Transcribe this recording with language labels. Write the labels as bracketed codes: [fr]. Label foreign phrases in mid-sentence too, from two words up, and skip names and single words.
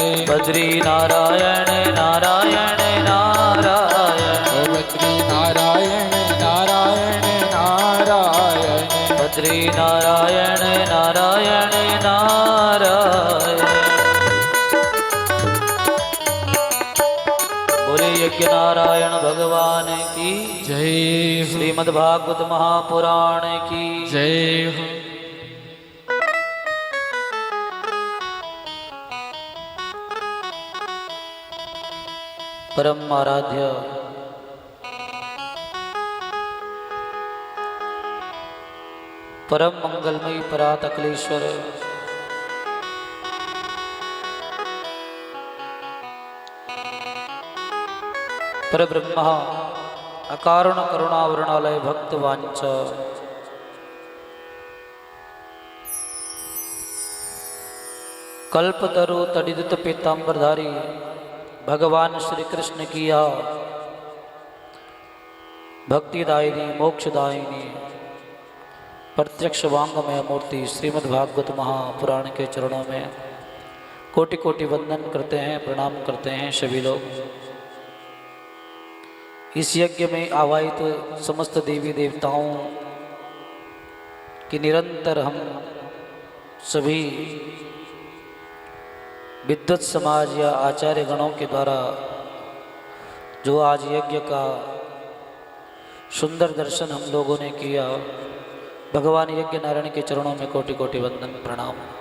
[hi] बद्री नारायण नारायण नारायण ओ बद्री नारायण नारायण नारायण बद्री नारायण नारायण नारायण बोले यज्ञ नारायण भगवान की जय हो श्रीमद् भागवत महापुराण की जय हो परम आराध्य परम मंगलमयी परात अखिलेश्वर पर ब्रह्मा अकारण करुणावरणालय भक्तवांच कल्पतरु तडिदित पीतांबरधारी भगवान श्री कृष्ण की यह भक्तिदायिनी मोक्षदायिनी प्रत्यक्ष वांगमय मूर्ति श्रीमद् भागवत महापुराण के चरणों में कोटि कोटि वंदन करते हैं, प्रणाम करते हैं सभी लोग। इस यज्ञ में आवाहित समस्त देवी देवताओं की निरंतर हम सभी विद्वत समाज या आचार्य गणों के द्वारा जो आज यज्ञ का सुंदर दर्शन हम लोगों ने किया, भगवान यज्ञ नारायण के चरणों में कोटि कोटि वंदन प्रणाम।